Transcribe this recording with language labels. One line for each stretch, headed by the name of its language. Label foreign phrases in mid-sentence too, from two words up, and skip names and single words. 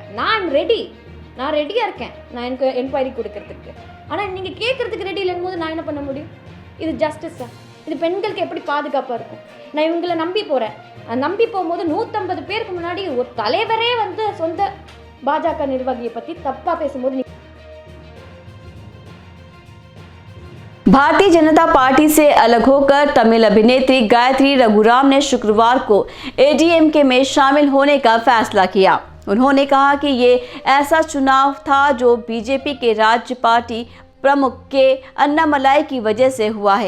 Tamil: நான் ரெடியாக இருக்கேன் நான் என்கொயரி கொடுக்கறதுக்கு. ஆனால் நீங்கள் கேட்குறதுக்கு ரெடி இல்லைன்னு போது நான் என்ன பண்ண முடியும்? இது ஜஸ்டிஸா? இது பெண்களுக்கு எப்படி பாதுகாப்பாக இருக்கும்? நான் இவங்களை நம்பி போகிறேன். நம்பி போகும்போது 150 பேருக்கு முன்னாடி ஒரு தலைவரே வந்து சொந்த பாஜக நிர்வாகியை பற்றி தப்பாக பேசும்போது
Hindi: भारतीय जनता पार्टी से अलग होकर तमिल अभिनेत्री गायत्री रघुराम ने शुक्रवार को एडीएमके में शामिल होने का फैसला किया। उन्होंने कहा कि ये ऐसा चुनाव था जो बीजेपी के राज्य पार्टी प्रमुख के अन्नामलाई की वजह से हुआ है।